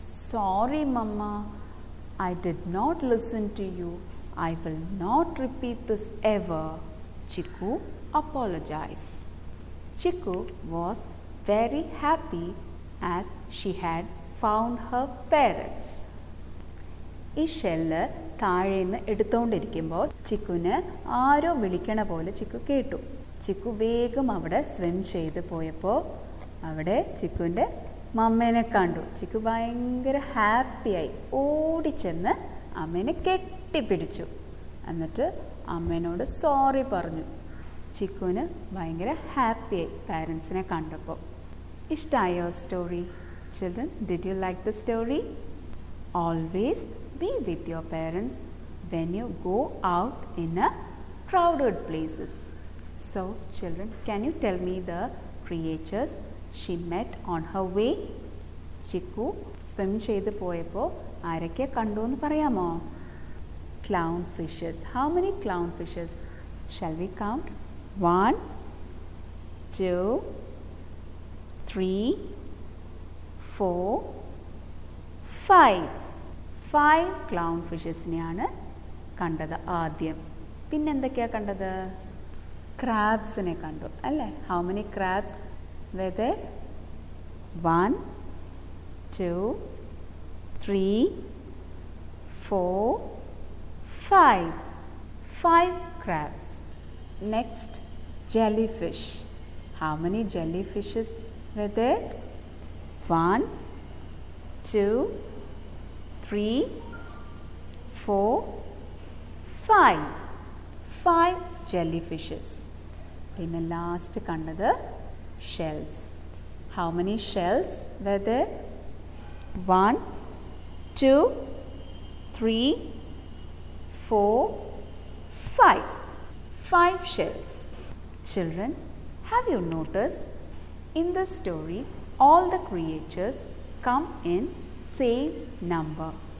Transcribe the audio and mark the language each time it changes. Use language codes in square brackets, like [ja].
[en] "Sorry Mama, I did not listen to you. I will not repeat this ever," Chiku apologized. Chiku was very happy as she had found her parents. [ml] ഈ shell താഴേന്ന് എടുത്തുകൊണ്ടിരിക്കുമ്പോൾ ചിക്കുന് ആരോ വിളിക്കണ പോലെ ചിക്കു കേട്ടു. ചിക്കു വേഗം അവിടെ swim ചെയ്ത് പോയപ്പോൾ അവിടെ ചിക്കുവിൻ്റെ മമ്മേനെ കണ്ടു. ചിക്കു ഭയങ്കര ഹാപ്പിയായി ഓടിച്ചെന്ന് അമ്മേനെ കെട്ടിപ്പിടിച്ചു. എന്നിട്ട് അമ്മേനോട് സോറി പറഞ്ഞു. ചിക്കുവിന് ഭയങ്കര ഹാപ്പിയായി പാരൻസിനെ കണ്ടപ്പോൾ. ഇഷ്ടമായോ story? [en] Children, did you like the story? Always be with your parents when you go out in a crowded places. So, children, can you tell me the creatures she met on her way? [ml] Chiku swim ചെയ്ത് പോയപ്പോൾ ആരൊക്കെ കണ്ടു എന്ന് പറയാമോ? [en] Clown fishes. How many clown fishes? Shall we count? 1, 2, 3, 4, 5. [ml] 5 clown fishesനെയാണ് കണ്ടത് ആദ്യം. പിന്നെന്തൊക്കെയാണ് കണ്ടത്? ക്രാബ്സിനെ കണ്ടു അല്ലേ? [en] How many crabs were there? 1, 2, 3, 4, 5. 5 crabs. Next, jellyfish. How many jellyfishes were there? 1, 2, 3, 4, 5. 5 jellyfishes. [ml] പിന്നെ ലാസ്റ്റ് കണ്ടത് shells. [en] How many shells were there? 1, 2, 3, 4, 5. 5 shells. Children, have you noticed in the story all the creatures come in same number?